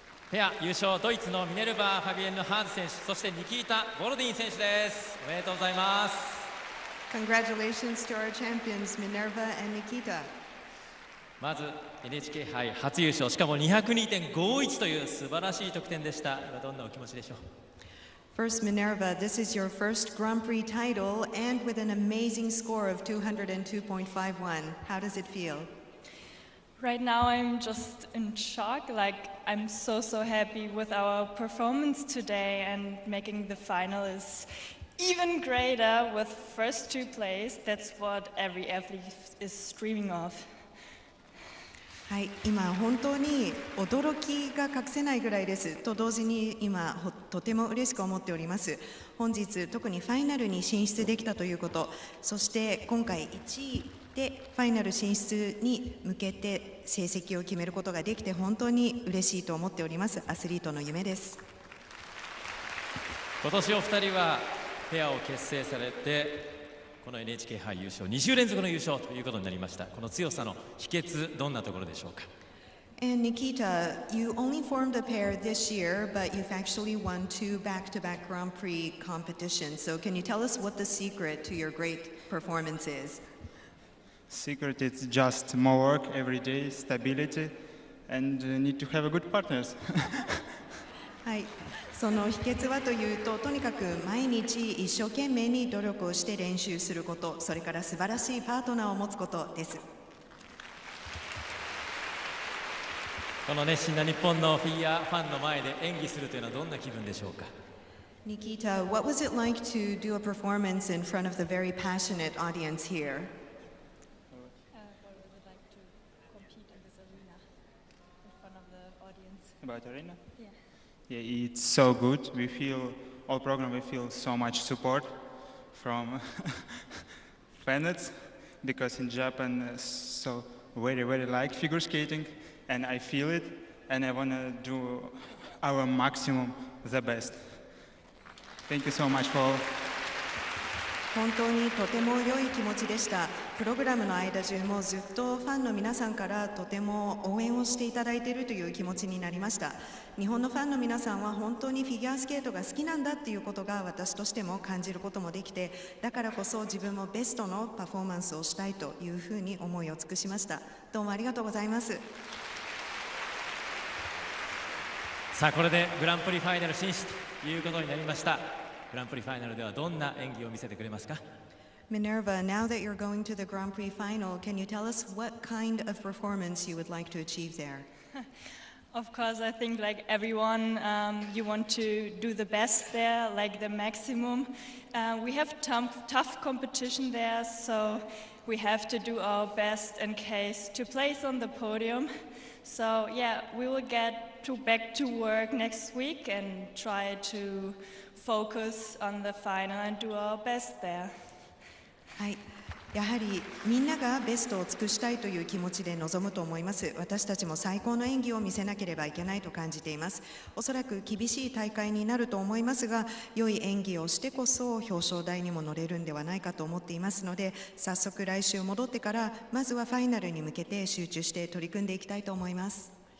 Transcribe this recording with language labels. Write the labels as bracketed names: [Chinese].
[Japanese] ペア優勝、ドイツのミネルバ・ファビエンヌ・ハーズ選手、そしてニキータ・ボロディン選手です。おめでとうございます。 [English] Congratulations to our champions, Minerva and Nikita. [Japanese] まず NHK 杯初優勝、しかも 202.51 という素晴らしい得点でした。今どんなお気持ちでしょう。 [English] First, Minerva, this is your first Grand Prix title and with an amazing score of 202.51. How does it feel? Right now I'm just in shock. Like I'm so happy with our performance today, and making the final is even greater with first two place. That's what every athlete is dreaming of. [Japanese] はい、今本当に驚きが隠せないぐらいですと同時に今とても嬉しく思っております。本日特にファイナルに進出できたということ、そして今回1位でファイナル進出に向けて成績を決めることができて本当に嬉しいと思っております。アスリートの夢です。今年お二人はペアを結成されてこの NHK 杯優勝2週連続の優勝ということになりました。この強さの秘訣、どんなところでしょうか。 [English] And Nikita, you only formed a pair this year, but you've actually won 2 back-to-back Grand Prix competitions. So can you tell us what the secret to your great performance is? Secret is just more work every day, stability, and need to have a good partners. [Japanese] はい、その秘訣はというと、とにかく毎日一生懸命に努力をして練習すること、それから素晴らしいパートナーを持つことです。この熱心な日本のフィギュアファンの前で演技するというのはどんな気分でしょうか。 [English] Nikita, what was it like to do a performance in front of the very passionate audience here? What would you like to compete in this arena in front of the audience? About arena? Yeah. Yeah, it's so good. We feel all program. We feel so much support from fans because in Japan, so very like figure skating, and I feel it, and I wanna do our maximum, the best. Thank you so much for. [Japanese] 本当にとても良い気持ちでした。プログラムの間中もずっとファンの皆さんからとても応援をしていただいているという気持ちになりました。日本のファンの皆さんは本当にフィギュアスケートが好きなんだっていうことが私としても感じることもできて、だからこそ自分もベストのパフォーマンスをしたいというふうに思いを尽くしました。どうもありがとうございます。さあこれでグランプリファイナル進出ということになりました。グランプリファイナルではどんな演技を見せてくれますか。 [English] Minerva, now that you're going to the Grand Prix final, can you tell us what kind of performance you would like to achieve there? Of course, I think like everyone, you want to do the best there, like the maximum. We have tough competition there, so we have to do our best in case to place on the podium. So yeah, we will get back to work next week and try to focus on the final and do our best there. [Japanese] はい、やはりみんながベストを尽くしたいという気持ちで臨むと思います。私たちも最高の演技を見せなければいけないと感じています。おそらく厳しい大会になると思いますが、良い演技をしてこそ表彰台にも乗れるんではないかと思っていますので、早速来週戻ってからまずはファイナルに向けて集中して取り組んでいきたいと思います。